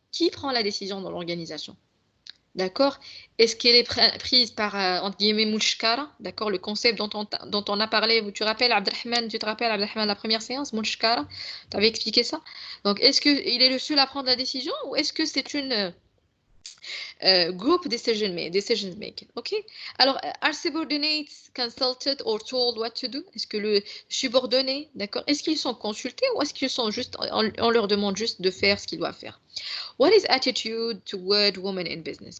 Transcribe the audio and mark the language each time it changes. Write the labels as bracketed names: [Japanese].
[French] Qui prend la décision dans l'organisation? D'accord? Est-ce qu'elle est prise par, entre guillemets, Moulchkara? D'accord? Le concept dont on a parlé, tu te rappelles, Abdelrahman, la première séance, Moulchkara? Tu avais expliqué ça? Donc, est-ce qu'il est le seul à prendre la décision ou est-ce que c'est une [English] group decision making? OK? Alors, are subordinates consulted or told what to do? [French] Est-ce que le subordonné, d'accord? Est-ce qu'ils sont consultés ou est-ce qu'ils sont juste, on leur demande juste de faire ce qu'ils doivent faire? [English] What is attitude toward women in business?